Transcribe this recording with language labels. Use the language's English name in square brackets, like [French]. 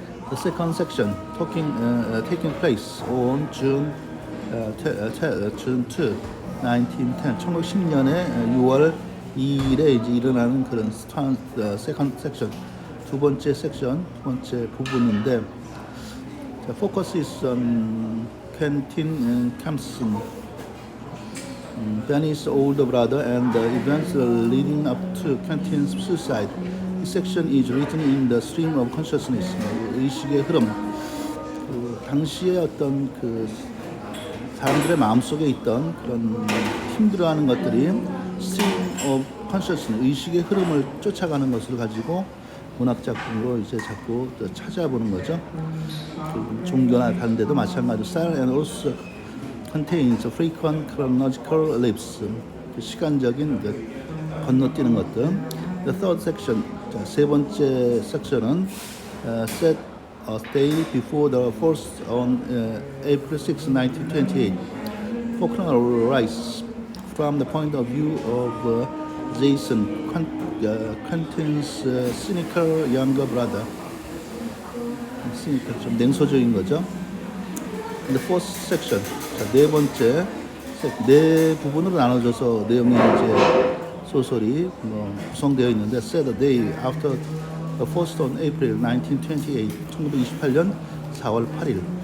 [English] The second section, taking place on June 2, 1910, [Korean] 1910년에 6월 2일에 이제 일어나는 그런 [English] second section, [Korean] 두 번째 섹션, 두 번째 부분인데, [English] focus is on Quentin Campson, Benny's older brother, and the events leading up to Quentin's suicide. This section is written in the stream of consciousness, [Korean] 의식의 흐름. 그 당시에 어떤 그 사람들의 마음속에 있던 그런 힘들어하는 것들이 stream of consciousness, 의식의 흐름을 쫓아가는 것을 가지고 문학 작품으로 이제 자꾸 찾아보는 거죠. 그 종교나 다른 데도 마찬가지로 [English] style and also contains frequent chronological leaps, [Korean] 시간적인 건너뛰는 것들. [English] The third section, [Korean] 세 번째 섹션은 [English] set a day before the first on April 6, 1928. Faulkner writes from the point of view of Jason, Quentin's cynical younger brother. [Korean] cynical, 좀 냉소적인 거죠. [English] The fourth section, [Korean] 네 번째, 네 부분으로 나눠져서 내용이 이제 소설이 구성되어 있는데, [English] set a day after the first on April 1928, [Korean] 1928년 4월 8일.